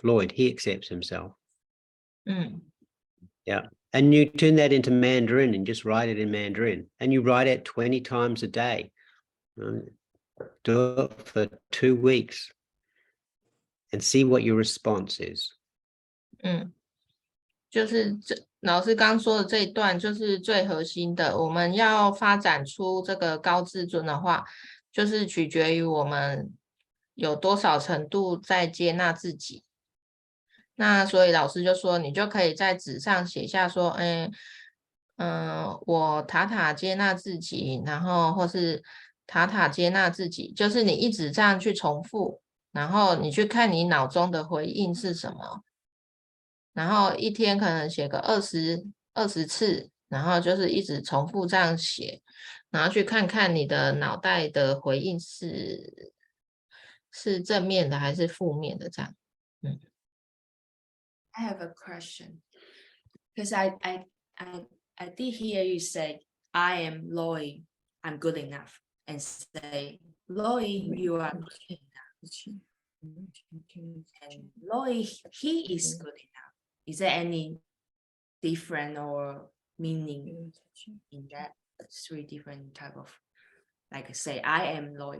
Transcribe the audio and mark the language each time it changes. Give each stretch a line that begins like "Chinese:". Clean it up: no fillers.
English: Lloyd, he accepts himself. Yeah. And you turn that into Mandarin and just write it in Mandarin. And you write it 20 times a day. Do it for 2 weeks and see what your response is.
Chinese: 就是老师刚说的这一段就是最核心的，我们要发展出这个高自尊的话，就是取决于我们有多少程度在接纳自己。那所以老师就说，你就可以在纸上写下说，我塔接纳自己，然后或是塔接纳自己，就是你一直这样去重复，然后你去看你脑中的回应是什么。然后一天可能写个20次，然后就是一直重复这样写，然后去看看你的脑袋的回应是正面的还是负面的这样。
English: I have a question, because I did hear you say, I am Lloyd, I'm good enough, and say, Lloyd, you are good enough. And Lloyd, he is good enough. Is there any different or meaning in that 3 different type of, like say, I am Lloyd,